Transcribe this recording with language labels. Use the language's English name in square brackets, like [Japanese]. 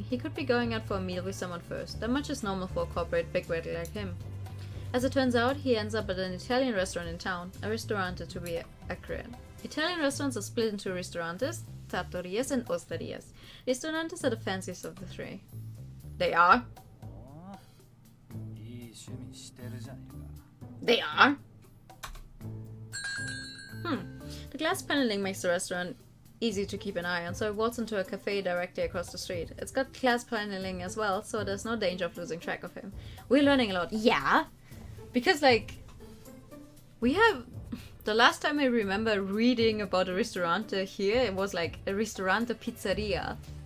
[English] He could be going out for a meal with someone first. That much is normal for a corporate bigwig like him. As it turns out, he ends up at an Italian restaurant in town, a ristorante to be accurate. Italian restaurants are split into restaurantes, trattorias, and osterias. Restaurantes are the fanciest of the three. They are. [Japanese] いい趣味してるじゃねえか。 [English] They are. The glass paneling makes the restaurant easy to keep an eye on, so I waltz into a cafe directly across the street. It's got glass paneling as well, so there's no danger of losing track of him. We're learning a lot. Yeah! Because, like, we have... The last time I remember reading about a ristorante here, it was like a ristorante pizzeria.